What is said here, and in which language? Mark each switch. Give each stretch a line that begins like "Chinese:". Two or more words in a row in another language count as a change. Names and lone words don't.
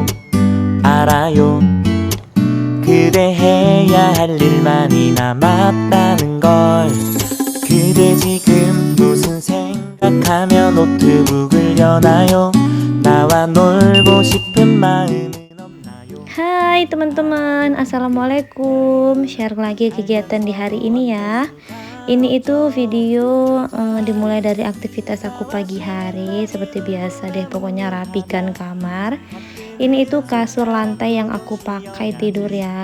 Korean: 알아요. 그대 해야 할 일만이 남았다는 걸. 그대 지금 무슨 생각하며 노트북을 여나요? 나와 놀고 싶은 마음은 없나요?
Indonesian: Hai teman-teman, assalamualaikum. Share lagi kegiatan di hari ini ya. Ini itu video dimulai dari aktivitas aku pagi hari. Seperti biasa deh, pokoknya rapikan kamar. Ini itu kasur lantai yang aku pakai tidur ya.